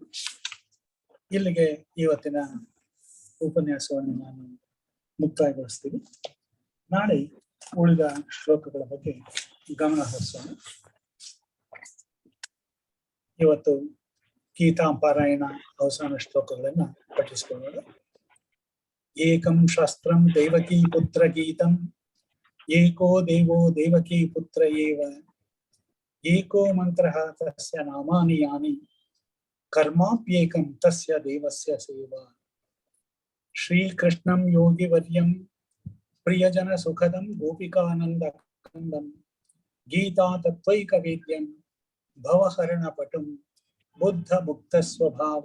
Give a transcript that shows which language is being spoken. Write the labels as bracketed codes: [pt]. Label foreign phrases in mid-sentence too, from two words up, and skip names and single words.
[kn] ಇಲ್ಲಿಗೆ ಇವತ್ತಿನ ಉಪನ್ಯಾಸವನ್ನು ನಾನು ಮುಕ್ತಾಯಗೊಳಿಸ್ತೀನಿ. ನಾಳೆ ಉಳಿದ ಶ್ಲೋಕಗಳ ಬಗ್ಗೆ ಗಮನ ಹರಿಸೋಣ. ಇವತ್ತು ಗೀತಾಪಾರಾಯಣ ಅವಸಾನ ಶ್ಲೋಕಗಳನ್ನ ಪಠಿಸಿಕೊಳ್ಳೋಣ. [sa] ಏಕಂ ಶಾಸ್ತ್ರಂ ದೇವಕೀ ಪುತ್ರ ಗೀತಂ, ಏಕೋ ದೇವೋ ದೇವಕೀ ಪುತ್ರ ಏವ, ಏಕೋ ಮಂತ್ರಃ ತಸ್ಯ ನಾಮಾನಿ ಯಾನಿ, ಕರ್ಮಾಪ್ಯೇಕಂ ತಸ್ಯ ದೇವಸ್ಯ ಸೇವಾ. ಶ್ರೀಕೃಷ್ಣಂ ಯೋಗಿವರ್ಯಂ ಪ್ರಿಯಜನ ಸುಖದಂ ಗೋಪಿಕಾನಂದ ಕಂದಂ, ಗೀತಾ ತತ್ವೈಕ ವೇದ್ಯಂ ಭವಹರಣ ಪಟುಂ ಬುದ್ಧ ಮುಕ್ತ ಸ್ವಭಾವಂ